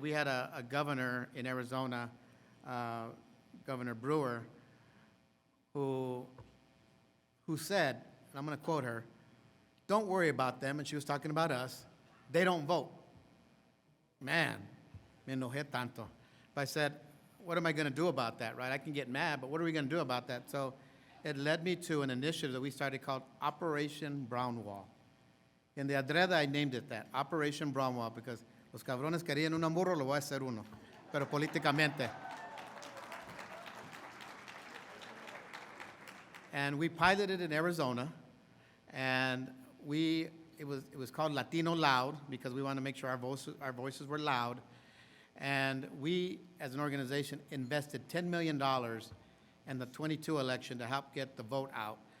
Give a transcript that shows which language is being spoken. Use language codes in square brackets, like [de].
[en] We had a governor in Arizona, Governor Brewer, who said, and I'm going to quote her, "Don't worry about them," and she was talking about us. "They don't vote." Man, [es] me enojé tanto. [en] But I said, what am I going to do about that, right? I can get mad, but what are we going to do about that? So it led me to an initiative that we started called Operation Brown Wall. In the adreda, I named it that, Operation Brown Wall, because [es] los cabrones querían un muro, lo voy a hacer uno, pero políticamente. [en] And we piloted in Arizona, and it was called Latino Loud, because we wanted to make sure our voices were loud. And we, as an organization, invested $10 million in the 22 election to help get the vote out.